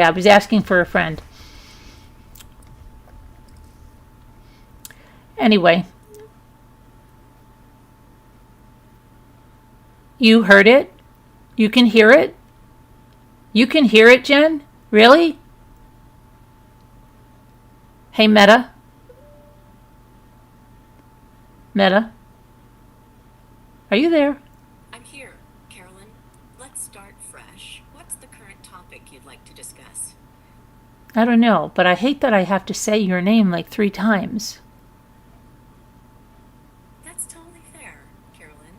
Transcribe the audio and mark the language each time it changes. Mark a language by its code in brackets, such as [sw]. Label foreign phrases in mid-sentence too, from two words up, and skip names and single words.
[en] I was asking for a friend. Anyway. You heard it? You can hear it? You can hear it, Jen? Really? Hey, Meta? Meta? Are you there? I'm here, Carolyn. Let's start fresh. What's the current topic you'd like to discuss? I don't know, but I hate that I have to say your name like 3 times. That's totally fair, Carolyn.